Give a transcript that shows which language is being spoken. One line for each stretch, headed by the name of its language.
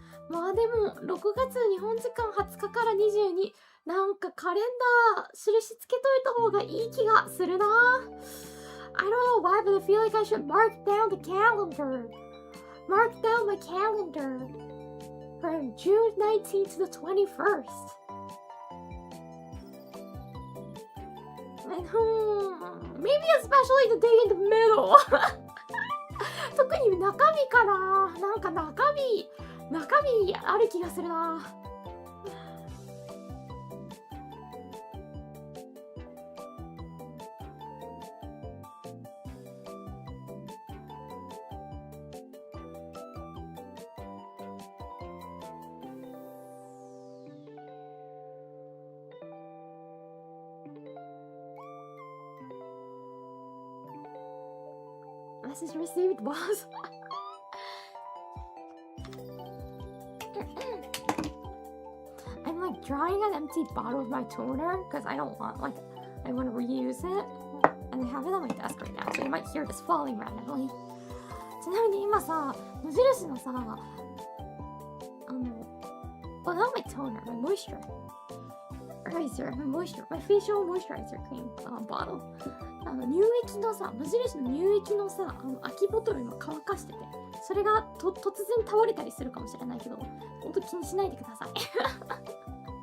Japanese: まあでも、6月日本時間20日から22、なんかカレンダー印つけといた方がいい気がするな。
English: I don't know why, but I feel like I should mark down the calendar. Mark down my calendar from June 19th to the 21st. And maybe especially the day in the middle.
Japanese: 特に中日かな。なんか中日ある気がするな。
English: Message received, boss. I'm like drawing an empty bottle of my toner because I don't want, like, I want to reuse it. And I have it on my desk right now, so you might hear this falling randomly.
Japanese: ちなみに今さ、無印のさ、
English: well, not my toner, my moisturizer, my facial moisturizer cream bottle.
Japanese: 乳液のさ、無印の乳液のさ、空きボトル今乾かしてて、それが突然倒れたりするかもしれないけど、ほんと気にしないでください。